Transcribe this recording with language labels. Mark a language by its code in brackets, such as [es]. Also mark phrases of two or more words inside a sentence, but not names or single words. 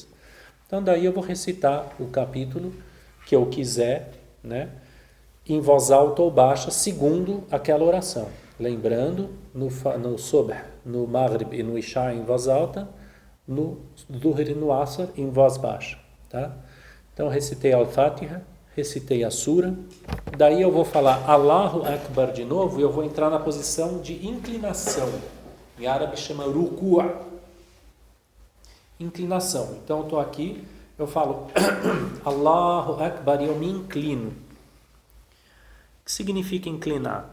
[pt] Então daí eu vou recitar o capítulo que eu quiser, né, em voz alta ou baixa, segundo aquela oração. Lembrando, no Subh, no Maghrib e no Isha em voz alta, no Dhuhr e no Asr em voz baixa. Tá? Então recitei Al-Fatiha, recitei a sura, daí eu vou falar [ar] الله أكبر [pt] de novo e eu vou entrar na posição de inclinação. Em árabe chama ruku'a. Inclinação. Então eu estou aqui, eu falo [ar] الله أكبر [pt] e eu me inclino. O que significa inclinar?